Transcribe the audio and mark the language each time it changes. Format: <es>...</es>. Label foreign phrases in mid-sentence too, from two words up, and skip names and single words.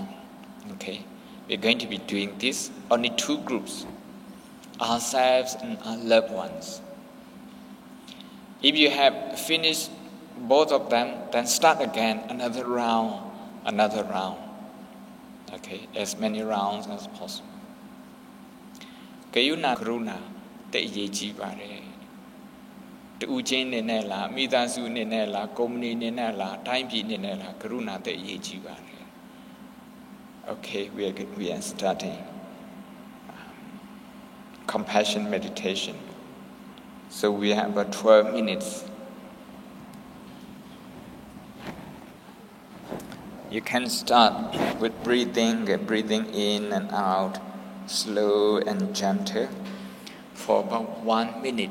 <en>Okay, we're going to be doing this, only 2 groups, ourselves and our loved ones. If you have finished both of them, then start again, another round. Okay, as many rounds as possible.</en> <my>ကရုဏာကရုဏာတိတ်အရေးကြီးပါတယ်။တူချင်းနေနဲ့လားမိသားစုနေနဲ့လားကုမ္ပဏီနေနဲ့လားတိုင်းပြည်နေနဲ့လားကရုဏာတိတ်အရေးကြီးပါတယ်။</my> <en>Okay, we are starting compassion meditation. So we have about 12 minutes. You can start with breathing in and out, slow and gentle, for about 1 minute.</en>